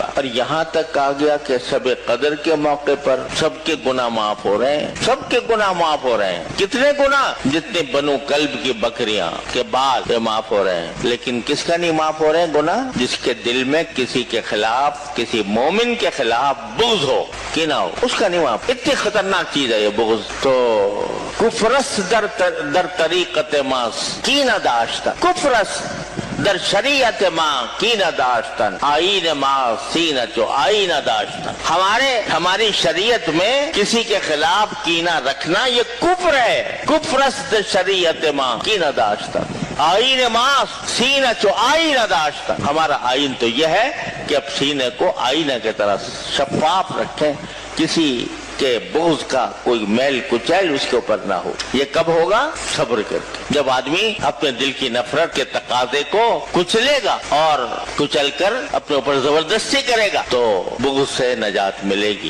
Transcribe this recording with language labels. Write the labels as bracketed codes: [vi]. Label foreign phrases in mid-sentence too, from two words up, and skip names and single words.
[ur] اور یہاں تک آ گیا کہ شب قدر کے موقع پر سب کے گناہ معاف ہو رہے ہیں, سب کے گناہ معاف ہو رہے ہیں. کتنے گناہ؟ جتنے بنو کلب کی بکریاں کے بعد معاف ہو رہے ہیں. لیکن کس کا نہیں معاف ہو رہے ہیں گناہ؟ جس کے دل میں کسی کے خلاف, کسی مومن کے خلاف بغض ہو, کینہ ہو, اس کا نہیں معاف. اتنی خطرناک چیز ہے یہ بغض. [fa] تو کفرس در طریقت ما کینہ داشتن, کفرس در شریعت ما کینہ داشتن, آئین ما سینہ چو آئینہ داشتن. [ur] ہماری شریعت میں کسی کے خلاف کینہ رکھنا یہ کفر ہے. [fa] کفرس در شریعت ما کینہ داشتن, آئین ما سینہ چو آئینہ داشتن. [ur] ہمارا آئین تو یہ ہے کہ اب سینے کو آئینہ کی طرح شفاف رکھیں, کسی کہ بغض کا کوئی میل کچیل اس کے اوپر نہ ہو. یہ کب ہوگا؟ صبر کر کے. جب آدمی اپنے دل کی نفرت کے تقاضے کو کچلے گا اور کچل کر اپنے اوپر زبردستی کرے گا تو بغض سے نجات ملے گی.